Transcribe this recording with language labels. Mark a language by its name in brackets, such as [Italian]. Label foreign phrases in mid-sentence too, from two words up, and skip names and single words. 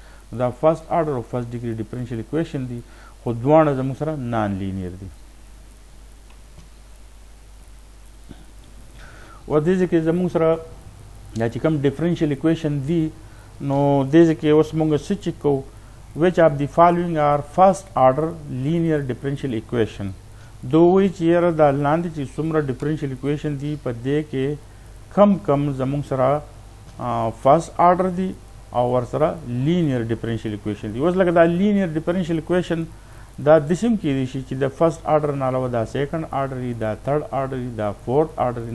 [Pashto] دا [English] first order [Pashto] او [English] first degree differential equation [Pashto] دی خو دواړه زموږ سره [English] non linear [Pashto] دي. و دې ځای کې زموږ سره دا چې کوم [English] differential equation [Pashto] دی نو دې ځای کې اوس موږ څه چیک کوو [English] which of the following are first order linear differential equation. [Pashto] دوی چې یاره دا لاندې چې څومره [English] differential equation [Pashto] دي په دې کې کم زموږ سره [English] first order [Pashto] دی او ورسره [English] linear differential equation [Pashto] دی. اوس لکه دا [English] linear differential equation [Pashto] دا داسې هم کیدای شي چې د [English] first order [Pashto] نه علاوه دا [English] second order [Pashto] وي دا [English] third order [Pashto] وي دا [English] fourth order [Pashto] وي.